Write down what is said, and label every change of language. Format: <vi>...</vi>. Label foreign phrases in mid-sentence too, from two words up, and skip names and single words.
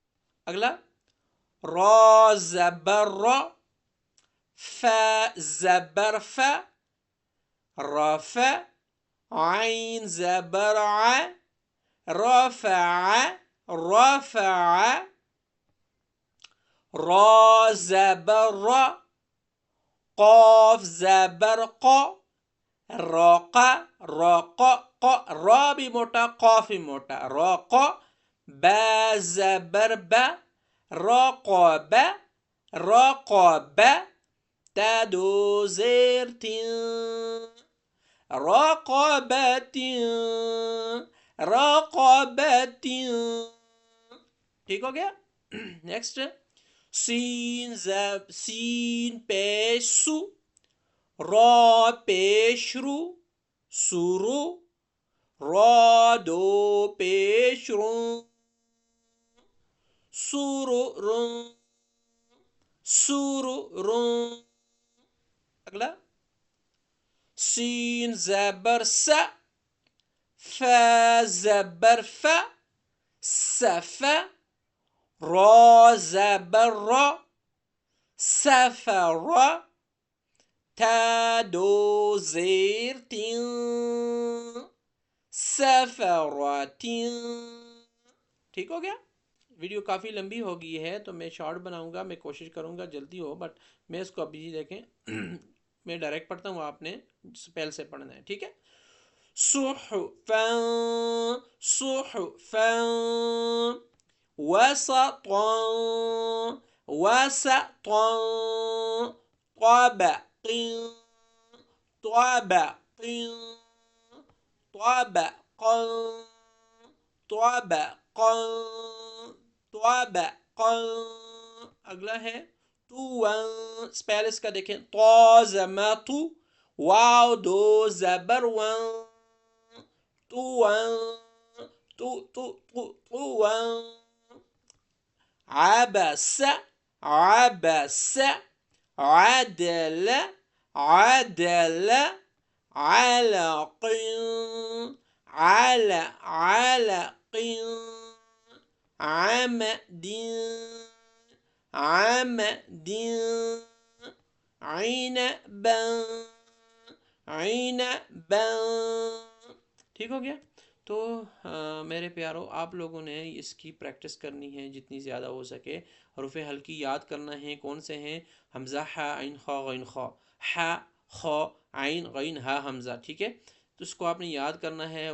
<ur>اگلا، را زبر را، فا زبر فا، رفع، عين زبر ع، رفع، رفع، را زبر را، قاف زبر قا، رق، رق ق، را بھی موٹا قاف بھی موٹا، رق، با زبر با، رقب، رقب، تا دو زیر تین، رقبت، رقبت، ٹھیک ہو گیا. نیکسٹ سین سین پیش سو، را پیش رو، سورو، را دو پیش رون، سورو رون، سورو رون. اگلا سین زبر س، فا زبر ف، سف، را زبر را، سفر، تا دو زیر تین، سفرتین. ٹھیک ہو گیا. ویڈیو کافی لمبی ہو گئی ہے تو میں شارٹ بناؤں گا، میں کوشش کروں گا جلدی ہو، بٹ میں اس کو ابھی دیکھیں میں ڈائریکٹ پڑھتا ہوں، آپ نے سپیل سے پڑھنا ہے. ٹھیک ہے.</ur> <ar>صحفا، صحفا، وسطا، وسطا، طبق، طبق، طبقا، طبقا، طبقا.</ar> <ur>اگلا ہے تو، سپیل اس کا دیکھیں، تو زما تو، واو دو زبر ون، تو تو،</ur> <ar>عبس، عبس، عدل، عدل، علق، علق، عمد، عمد، عنبا، عنبا.</ar> <ur>ٹھیک ہو گیا. تو میرے پیارو، آپ لوگوں نے اس کی پریکٹس کرنی ہے جتنی زیادہ ہو سکے. حروف ہلکی یاد کرنا ہے. کون سے ہیں؟ حمزہ ح عین خا غین خا، ح خا عین غین ہا حمزہ. ٹھیک ہے. تو اس کو آپ نے یاد کرنا ہے.</ur>